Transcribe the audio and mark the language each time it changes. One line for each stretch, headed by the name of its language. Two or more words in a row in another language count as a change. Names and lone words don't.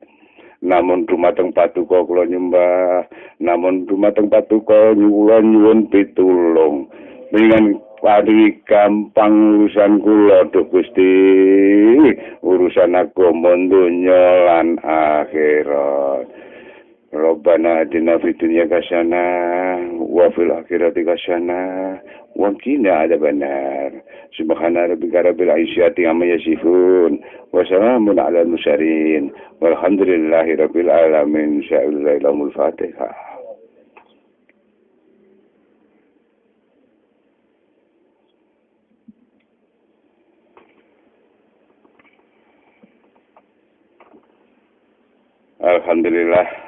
Javanese: Namun dumateng paduka kula nyembah, namun dumateng paduka nyuwun pitulung. Dengan paringi gampang urusan kula Gusti, urusan agama donya lan akhirat.
Arabic: ربنا آتنا في الدنيا حسنة وفي الآخرة حسنة وقنا عذاب النار. سبحان ربك رب العزة عما يصفون وسلام على المرسلين والحمد لله رب العالمين. شيء لله الفاتحة. الحمد لله.